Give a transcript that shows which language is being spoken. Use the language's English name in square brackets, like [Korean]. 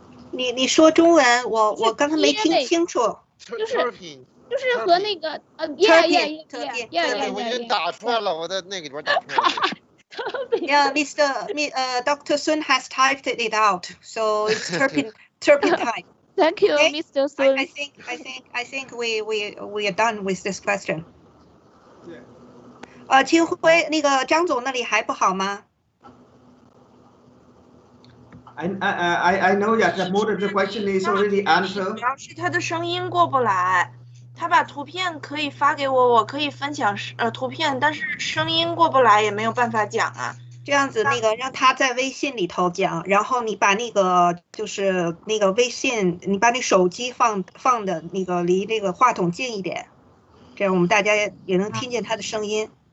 [Chinese] 你说中文，我刚才没听清楚。就是和那个yeah，我已经打出来了，我在那个里边打出来了。 [English] Yeah, Dr. Sun has typed it out, so it's terpene type. Thank you, okay? Mr. Sun. I think we are done with this question. [Chinese] 清辉，那个张总那里还不好吗？ [English] I know that most of the question is already answered. [Chinese] 主要是他的声音过不来，他把图片可以发给我，我可以分享图片，但是声音过不来也没有办法讲啊。这样子，那个让他在微信里头讲，然后你把那个就是那个微信，你把你手机放的那个离那个话筒近一点，这样我们大家也能听见他的声音。